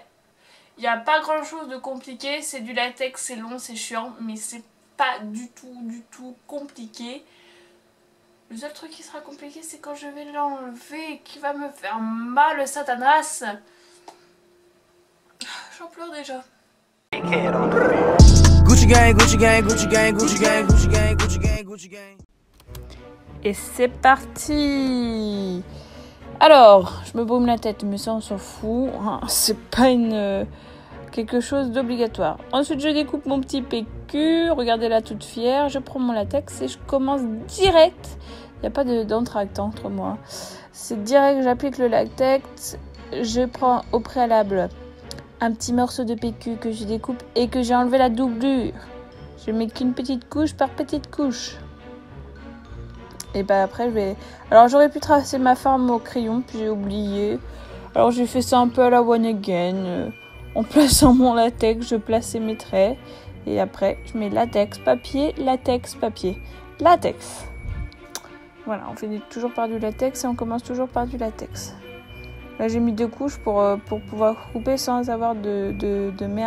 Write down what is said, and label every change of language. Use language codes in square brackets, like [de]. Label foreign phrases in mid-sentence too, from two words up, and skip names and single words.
[fr] Il n'y a pas grand chose de compliqué, c'est du latex, c'est long, c'est chiant, mais c'est pas du tout compliqué. Le seul truc qui sera compliqué c'est quand je vais l'enlever et qui va me faire mal, satanas. J'en pleure déjà. Gucci gang, Gucci gang, Gucci gang, Gucci gang, Gucci gang, Gucci gang, Gucci gang. Et c'est parti. Alors, je me baume la tête, mais ça on s'en fout. C'est pas quelque chose d'obligatoire. Ensuite, je découpe mon petit PQ. Regardez là, toute fière. Je prends mon latex et je commence direct. Il n'y a pas d'entracte entre moi. C'est direct, j'applique le latex. Je prends au préalable un petit morceau de PQ que je découpe et que j'ai enlevé la doublure. Je mets qu'une petite couche par petite couche. Et bah après je vais... Alors j'aurais pu tracer ma forme au crayon, puis j'ai oublié. Alors j'ai fait ça un peu à la [en] one again. [fr] En plaçant mon latex, je plaçais mes traits. Et après je mets latex, papier, latex, papier. Latex. Voilà, on finit toujours par du latex et on commence toujours par du latex. Là j'ai mis 2 couches pour pouvoir couper sans avoir de merde.